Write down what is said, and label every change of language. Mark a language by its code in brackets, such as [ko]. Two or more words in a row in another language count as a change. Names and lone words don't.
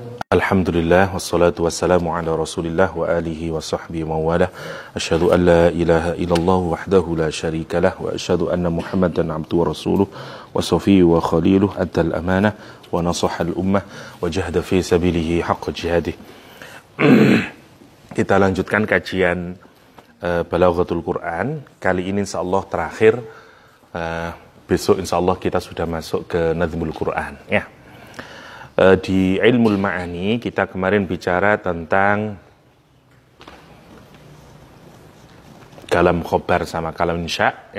[ar] الحمد لله والصلاة والسلام على رسول الله وعلى آله وصحبه ووالى. أشهد أن لا إله إلا الله وحده لا شريك له وأشهد أن محمدا عبده ورسوله وصفيه وخليله أدى الأمانة ونصح الأمة وجاهد في سبيله حق جهاده. [id] Kita lanjutkan kajian Balaghatul Quran. Kali ini insyaallah terakhir. Besok insyaallah kita sudah masuk ke Nazmul Quran ya. Di Ilmul Ma'ani kita kemarin bicara tentang [ar] كلام خبر [id] sama [ar] كلام إنشاء [id] ya.